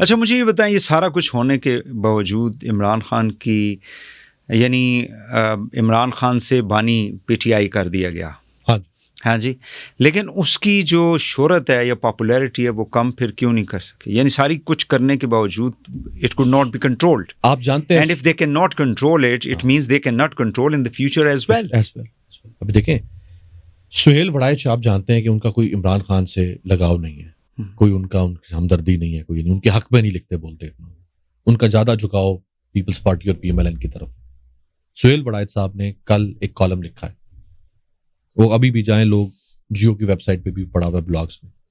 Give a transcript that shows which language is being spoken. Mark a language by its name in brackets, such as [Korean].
[Urdu] اچھا مجھے یہ بتائیں، یہ سارا کچھ ہونے کے باوجود عمران خان کی، یعنی عمران خان سے بانی پی ٹی آئی کر دیا گیا، ہاں جی، لیکن اس کی جو شہرت ہے یا پاپولیرٹی ہے وہ کم پھر کیوں نہیں کر سکے؟ یعنی ساری کچھ کرنے کے باوجود [English] it could not be controlled. [Urdu] آپ جانتے ہیں، [English] and if they cannot control it, it means they cannot control in the future as well. [Urdu] ابھی دیکھیں سہیل وڑائچ آپ جانتے ہیں کہ ان کا کوئی عمران خان سے لگاؤ نہیں ہے, کوئی ان سے ہمدردی نہیں ہے, کوئی نہیں, ان کے حق میں نہیں لکھتے بولتے, ان کا زیادہ جھکاؤ پیپلز پارٹی اور پی ایم ایل این کی طرف. سہیل وڑائچ صاحب نے کل ایک کالم لکھا ہے, وہ ابھی بھی جائیں لوگ جیو کی ویب سائٹ پہ بھی پڑھا ہوا ہے بلاگز میں.